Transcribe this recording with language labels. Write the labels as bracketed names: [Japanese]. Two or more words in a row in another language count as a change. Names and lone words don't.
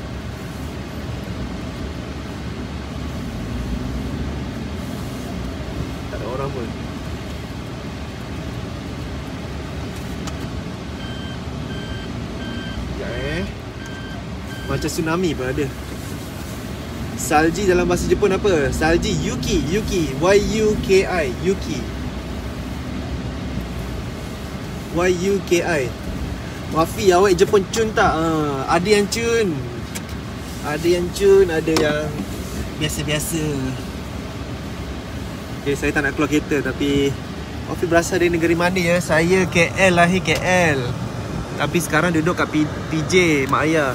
[Malay] Tak ada orang pun. Sekejap macam tsunami pun ada. Salji dalam bahasa Jepun apa? Salji, Yuki, Yuki, Y-U-K-I, Yuki, Y-U-K-I. Wafi, awak Jepun cun tak? Ada yang cun. Ada yang cun, ada yang biasa-biasa. Okay, saya tak nak keluar kereta, tapi Wafi berasal dari negeri mana ya? Saya KL, lahir KL, tapi sekarang duduk kat PJ, mak ayah.